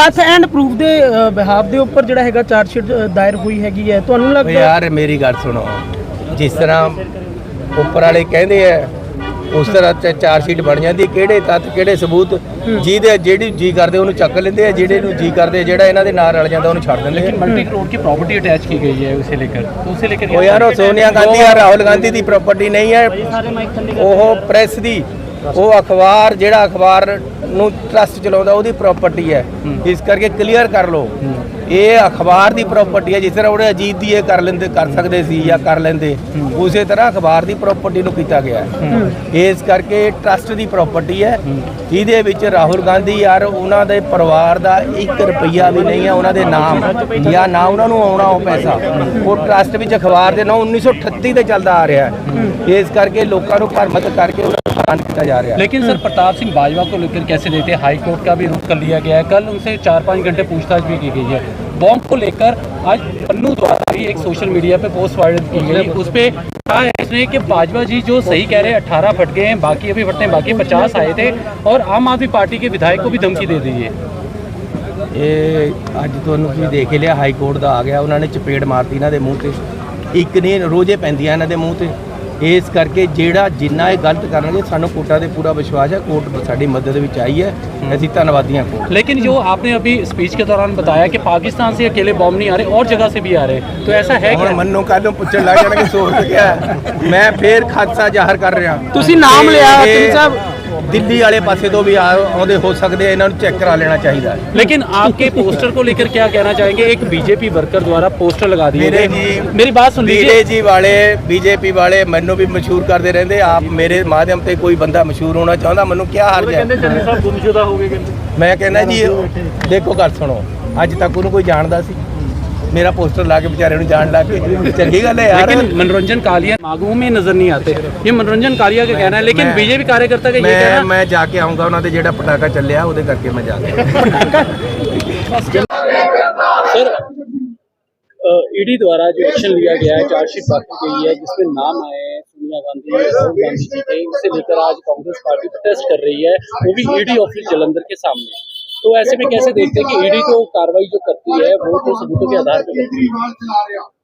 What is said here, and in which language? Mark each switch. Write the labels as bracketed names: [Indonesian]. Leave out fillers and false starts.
[Punjabi] ਤੱਥ and proof ਦੇ behalf ਦੇ ਉੱਪਰ ਜਿਹੜਾ ਹੈਗਾ ਚਾਰਜ ਸ਼ੀਟ ਦਾਇਰ ਹੋਈ ਹੈਗੀ ਹੈ, ਤੁਹਾਨੂੰ ਓ ਲੱਗਦਾ ਯਾਰ ਮੇਰੀ ਗੱਲ ਸੁਣੋ, ਜਿਸ ਤਰ੍ਹਾਂ ਉੱਪਰ ਵਾਲੇ ਕਹਿੰਦੇ ਆ ਉਸ ਤਰ੍ਹਾਂ ਚਾਰ ਸ਼ੀਟ ਬਣ ਜਾਂਦੀ। ਕਿਹੜੇ ਤੱਥ ਕਿਹੜੇ ਸਬੂਤ, ਜਿਹੜੀ ਜੀ ਕਰਦੇ ਉਹਨੂੰ ਚੱਕ ਲੈਂਦੇ ਆ, ਜਿਹੜੇ ਨੂੰ ਜੀ ਕਰਦੇ ਜਿਹੜਾ ਇਹਨਾਂ ਦੇ ਨਾਲ ਰਲ ਜਾਂਦਾ ਉਹਨੂੰ ਛੱਡ ਦਿੰਦੇ [Hindi] लेकिन मल्टी करोड़ की प्रॉपर्टी अटैच की गई है उसे लेकर, तो उसे लेकर [Punjabi] ਉਹ ਯਾਰ ਉਹ ਸੋਨੀਆ ਗਾਂਧੀ ਆ ਰਾਹੁਲ ਗਾਂਧੀ ਦੀ ਪ੍ਰਾਪਰਟੀ ਨਹੀਂ ਹੈ, ਉਹ ਪ੍ਰੈਸ ਦੀ, ਉਹ ਅਖਬਾਰ ਜਿਹੜਾ ਅਖਬਾਰ ਨੂੰ ਟਰਸਟ ਚਲਾਉਂਦਾ ਉਹਦੀ ਪ੍ਰਾਪਰਟੀ ਹੈ। ਇਸ ਕਰਕੇ ਕਲੀਅਰ ਕਰ ਲਓ ਇਹ ਅਖਬਾਰ ਦੀ ਪ੍ਰਾਪਰਟੀ ਹੈ। ਜਿਸ ਤਰ੍ਹਾਂ ਉਹਨੇ ਅਜੀਤ ਦੀ ਇਹ ਕਰ ਸਕਦੇ ਸੀ ਜਾਂ ਕਰ ਲੈਂਦੇ, ਉਸੇ ਤਰ੍ਹਾਂ ਅਖਬਾਰ ਦੀ ਪ੍ਰਾਪਰਟੀ ਨੂੰ ਕੀਤਾ ਗਿਆ ਹੈ। ਇਸ ਕਰਕੇ ਟਰਸਟ ਦੀ ਪ੍ਰਾਪਰਟੀ ਹੈ। ਇਹਦੇ ਵਿੱਚ ਰਾਹੁਲ ਗਾਂਧੀ ਯਾਰ ਉਹਨਾਂ ਦੇ ਪਰਿਵਾਰ ਦਾ 1 ਰੁਪਈਆ ਵੀ ਨਹੀਂ ਹੈ, ਉਹਨਾਂ ਦੇ ਨਾਮ ਜਾਂ ਨਾ ਉਹਨਾਂ ਨੂੰ ਆਉਣਾ ਉਹ ਪੈਸਾ, ਉਹ ਟਰਸਟ ਵਿੱਚ ਅਖਬਾਰ ਦੇ ਨਾਮ 1938 ਤੇ ਚੱਲਦਾ ਆ ਰਿਹਾ ਹੈ। ਇਸ ਕਰਕੇ ਲੋਕਾਂ ਨੂੰ ਭਰਮਤ ਕਰਕੇ ਉਹਨਾਂ ਨੂੰ ਹੈਰਾਨ ਕੀਤਾ ਜਾ ਰਿਹਾ है। [Hindi] लेकिन सर प्रताप सिंह बाजवा को लेकर कैसे देते हैं? हाई कोर्ट का भी रुख कर लिया गया है, कल उनसे 4-5 घंटे पूछताछ भी की गई है। बॉम्ब को लेकर आज पन्नू द्वारा भी एक सोशल मीडिया पे पोस्ट वायरल की गई, उस पर कहा है इसने कि बाजवा जी जो सही कह रहे हैं 18 फट गए हैं, बाकी अभी फटने बाकी 50 आए थे, और आम आदमी पार्टी के विधायक को भी धमकी दे दी है। [Punjabi] ਇਹ ਅੱਜ ਤੁਹਾਨੂੰ ਤੁਸੀਂ ਦੇਖ ਹੀ ਲਿਆ, ਹਾਈ ਕੋਰਟ ਦਾ ਆ ਗਿਆ, ਉਹਨਾਂ ਨੇ ਚਪੇੜ ਮਾਰਤੀ ਇਹਨਾਂ ਦੇ ਮੂੰਹ ਤੇ, ਇੱਕ ਨਹੀਂ ਰੋਜ਼ੇ ਪੈਂਦੀਆਂ ਇਹਨਾਂ ਦੇ ਮੂੰਹ ਤੇ। ਇਸ ਕਰਕੇ ਜਿਹੜਾ ਜਿੰਨਾ ਇਹ ਗਲਤ ਕਰਨਗੇ ਸਾਨੂੰ ਕੋਰਟਾਂ 'ਤੇ ਪੂਰਾ ਵਿਸ਼ਵਾਸ ਹੈ, ਕੋਰਟ ਸਾਡੀ ਮਦਦ ਵਿੱਚ ਆਈ ਹੈ, ਅਸੀਂ ਧੰਨਵਾਦੀ ਹਾਂ ਕੋਰਟ। [Hindi] लेकिन जो आपने अभी स्पीच के दौरान बताया कि पाकिस्तान से अकेले बॉम्ब नहीं आ रहे और जगह से भी आ रहे, तो ऐसा है [Punjabi] ਹੁਣ [Hindi] क्या? [Punjabi] ਮੰਨੂ ਕੱਲ੍ਹ ਨੂੰ ਪੁੱਛਣ ਲੱਗ ਜਾਣਗੇ ਸੋਚ ਗਿਆ ਮੈਂ ਫੇਰ ਖਾਦਸਾ ਜ਼ਾਹਰ ਕਰ ਰਿਹਾ। ਤੁਸੀਂ ਨਾਮ ਲਿਆ ਇਹ ਚੰਨੀ ਸਾਹਿਬ, ਦਿੱਲੀ ਵਾਲੇ ਪਾਸੇ ਤੋਂ ਵੀ ਆਉਂਦੇ ਹੋ ਸਕਦੇ ਆ, ਇਹਨਾਂ ਨੂੰ ਚੈੱਕ ਕਰਾ ਲੈਣਾ ਚਾਹੀਦਾ ਹੈ। [Hindi] लेकिन आपके पोस्टर को लेकर क्या कहना चाहेंगे? एक बीजेपी वर्कर द्वारा पोस्टर लगा दिए मेरे गए। जी- मेरी बात सुन लीजिए। [Punjabi] ਬੀਜੇਪੀ ਵਾਲੇ ਮੈਨੂੰ ਵੀ ਮਸ਼ਹੂਰ ਕਰਦੇ ਰਹਿੰਦੇ। ਆਪ ਮੇਰੇ ਮਾਧਿਅਮ ਤੇ ਕੋਈ ਬੰਦਾ ਮਸ਼ਹੂਰ ਹੋਣਾ ਚਾਹੁੰਦਾ, ਮੈਨੂੰ ਕੀ ਹਰਜ ਹੈ? ਮੈਂ ਕਹਿੰਦਾ ਜੀ ਦੇਖੋ ਗੱਲ ਸੁਣੋ, ਅੱਜ ਤੱਕ ਉਹਨੂੰ ਕੋਈ ਜਾਣਦਾ ਸੀ? ਮੇਰਾ ਪੋਸਟਰ ਲਾ ਕੇ बेचारे ਨੂੰ ਜਾਣ ਲੱਗ ਕੇ ਚੰਗੀ ਗੱਲ ਹੈ ਯਾਰ। [Hindi] लेकिन मनोरंजन कालिया मांगों में नजर नहीं आते, ये मनोरंजन कालिया का कहना है। लेकिन बीजेपी कार्यकर्ता का ये कहना [Punjabi] ਮੈਂ ਜਾ ਕੇ ਆਉਂਗਾ ਉਹਨਾਂ ਦੇ ਜਿਹੜਾ ਪਟਾਕਾ ਚੱਲਿਆ ਉਹਦੇ ਕਰਕੇ ਮੈਂ ਜਾ ਕੇ [Hindi] सर ईडी द्वारा जो एक्शन लिया गया है, चार्जशीट दाखिल की गई है जिसमें नाम आए हैं सोनिया गांधी, राहुल गांधी जी के, उसे लेकर आज कांग्रेस पार्टी प्रोटेस्ट कर रही है, वो भी ईडी ऑफिस जलंधर के सामने। तो ऐसे में कैसे देखते हैं कि ईडी तो कार्रवाई जो करती है वो तो सबूतों के आधार पर करती है?